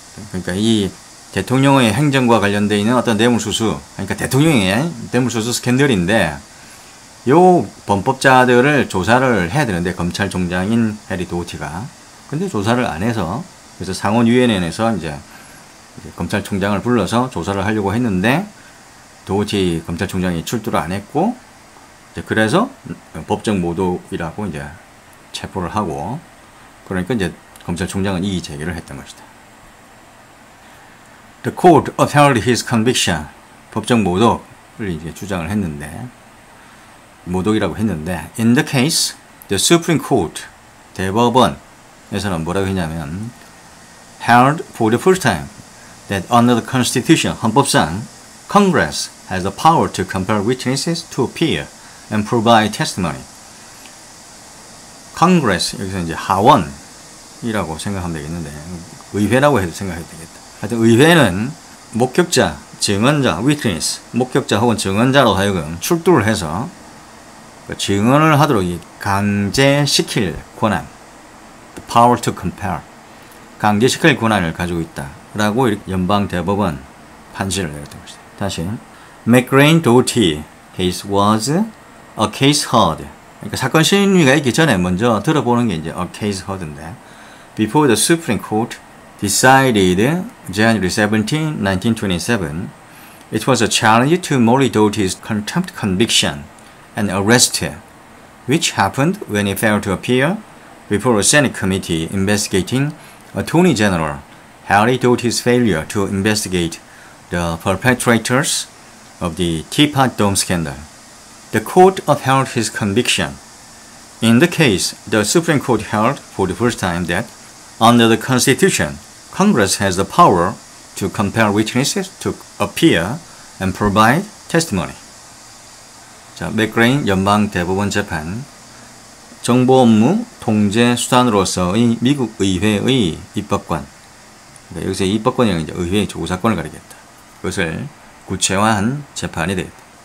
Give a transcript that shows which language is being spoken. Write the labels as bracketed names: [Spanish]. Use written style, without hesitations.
[Korean] 그러니까 이 대통령의 행정과 관련되어 있는 어떤 뇌물수수, 그러니까 대통령의 뇌물수수 스캔들인데 요 범법자들을 조사를 해야 되는데 검찰총장인 해리 도티가 근데 조사를 안 해서 그래서 상원위원회에서 이제 검찰총장을 불러서 조사를 하려고 했는데 도티 검찰총장이 출두를 안 했고 그래서 법정 모독이라고 이제 체포를 하고 그러니까 이제 검찰총장은 이의 제기를 했던 것이다. [English] The court upheld his conviction. [Korean] 법정 모독을 이제 주장을 했는데 모독이라고 했는데 [English] in the case the Supreme Court [Korean] 대법원에서는 뭐라고 했냐면 [English] held for the first time that under the Constitution, 헌법상 Congress has the power to compel witnesses to appear and provide testimony. [Korean] Congress, 여기서 이제 하원이라고 생각하면 되겠는데, 의회라고 해도 생각해도 되겠다. 하여튼 의회는 목격자, 증언자, witness, 목격자 혹은 증언자로 하여금 출두를 해서 증언을 하도록 강제시킬 권한, [English] the power to compel, [Korean] 강제시킬 권한을 가지고 있다라고 연방 대법원 판시를 내렸던 것이다. [English] 다시, McRae Doty case was a case heard. [Korean] 그러니까 사건 심리가 있기 전에 먼저 들어보는 게 이제 a case heard인데, [English] before the Supreme Court decided January 17, 1927, it was a challenge to Molly Doty's contempt conviction and arrest, which happened when he failed to appear before a Senate committee investigating Attorney General Harry Doty's failure to investigate the perpetrators of the Teapot Dome scandal. The court upheld his conviction. In the case, the Supreme Court held for the first time that, under the Constitution, Congress has the power to compel witnesses to appear and provide testimony. [Korean] 자, 맥그레인 연방 대법원 재판, 정보 업무 통제 수단으로서의 미국 의회의 입법권. 그러니까 여기서 입법권이라는 이제 의회의 조사권을 가리겠다. 그것을 구체화한 재판이 되겠다.